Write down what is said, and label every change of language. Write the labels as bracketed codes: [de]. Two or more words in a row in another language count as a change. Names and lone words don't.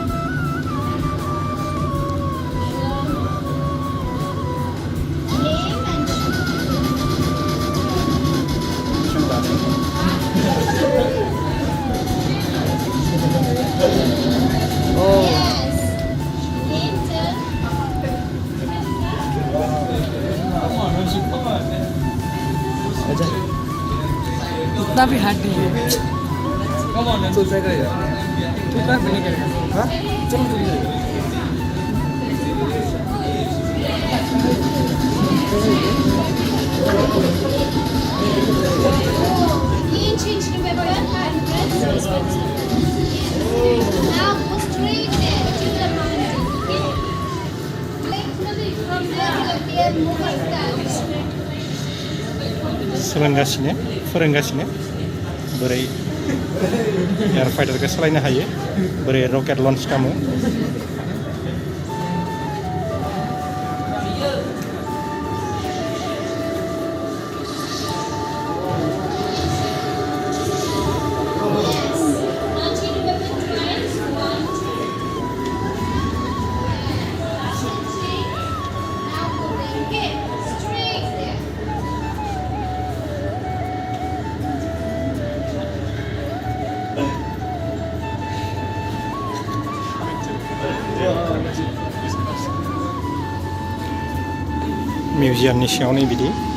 [en] Aim and Oh. yes. Aim, turn. [hi] इतना भी हार्ड नहीं है तो इतना भी नहीं करेगा हाँ चलो [en] Clean change, remember, and press this button. Now go straight there to the mountain, okay? Like from there to there, move like that. [brx] फोरोंगासिनो बोरै एयार फाइटारखौ सालायनो हायो बोरै रकेट लन्च खालामो [en] Launching the weapon twice. 1, 2. Now go there, okay? Straight there. [brx] मिउजियामनि सिङाव नै बिदि